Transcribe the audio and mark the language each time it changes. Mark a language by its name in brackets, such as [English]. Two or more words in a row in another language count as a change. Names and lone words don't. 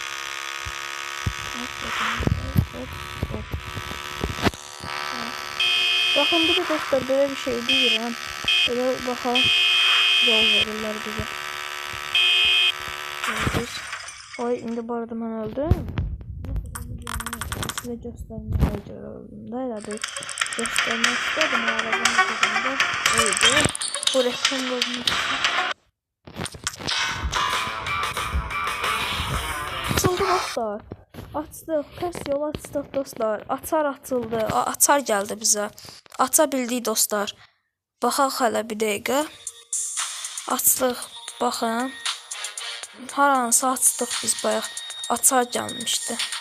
[Azerbaijani] Baxın bir də dostlar belə bir şey deyirəm. Belə baxaq yol verirlər bizə. Oy, indi bu arada mən öldüm. Size göstermeye görə öldüm da elədir. [Turkish] Göstermek istedim o arabanın üzerinde. [Azerbaijani] Öldü. Bu reklam bozmuş. Açıldı dostlar. Açdıq. Test yol açdıq dostlar. Açar açıldı. Açar gəldi bizə. Aça bildik dostlar. Baxaq hələ bir dəqiqə. Açdıq. Baxın. Haransı açdıq biz bayaq. Açar gəlmişdi.